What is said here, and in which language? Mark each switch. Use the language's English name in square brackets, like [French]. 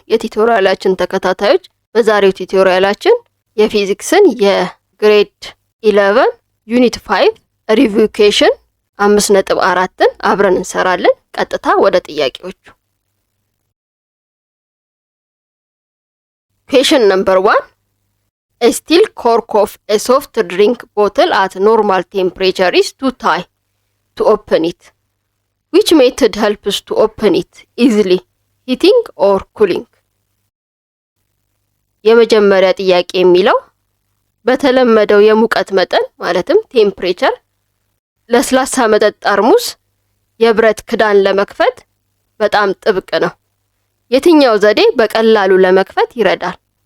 [Amharic] የቱቶሪያላችን ተከታታዮች በዛሬው ቱቶሪያላችን የፊዚክስን የግሬድ 11 ዩኒት 5 ሪቪው ኩዌስችን 5.4ን አብረን እንሰራለን። ቀጥታ ወደ ጥያቄዎቹ። ኩዌስችን ነምበር 1 [English] A steel cork of a soft drink bottle at normal temperature is too tight to open it. Which method helps to open it easily? Heating or cooling? [Amharic] የመጀመሪያ ጥያቄ የሚለው በተለመደው የሙቀት መጠን ማለትም ቴምፕሬቸር ለስላሳ መጠጥ ጠርሙስ የብረት ክዳን ለመክፈት በጣም ጥብቅ ነው። የትኛው ዘዴ በቀላሉ ለመክፈት ይረዳል?